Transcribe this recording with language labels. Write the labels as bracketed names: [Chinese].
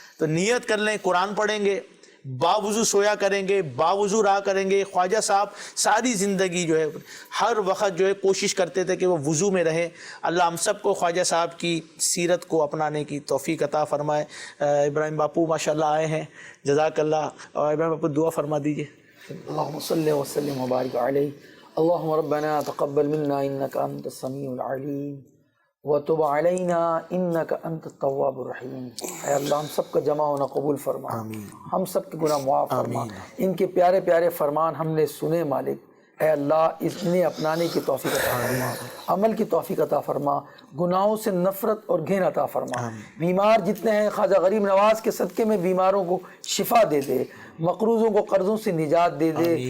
[Urdu] تو نیت کر لیں, قرآن پڑھیں گے, باوضو سویا کریں گے, باوضو رہا کریں گے. خواجہ صاحب ساری زندگی جو ہے ہر وقت جو ہے کوشش کرتے تھے کہ وہ وضو میں رہے. اللہ ہم سب کو خواجہ صاحب کی سیرت کو اپنانے کی توفیق عطا فرمائے. ابراہیم باپو ماشاءاللہ آئے ہیں, جزاک اللہ. اور ابراہیم باپو دعا فرما دیجئے. [Arabic] اللهم صل وسلم وبارك عليه. اللهم ربنا تقبل منا انك انت السميع العليم وتب علينا انك انت التواب الرحيم. [Urdu] اے اللہ ہم سب کا جمع ہونا قبول فرما, ہم سب کے گناہ معاف فرما. ان کے پیارے پیارے فرمان ہم نے سنے مالک. اے اللہ انہیں اپنانے کی توفیق عطا فرما, عمل کی توفیق عطا فرما, گناہوں سے نفرت اور گھن عطا فرما. بیمار جتنے ہیں خواجہ غریب نواز کے صدقے میں بیماروں کو شفا دے دے, مقروضوں کو قرضوں سے نجات دے دے.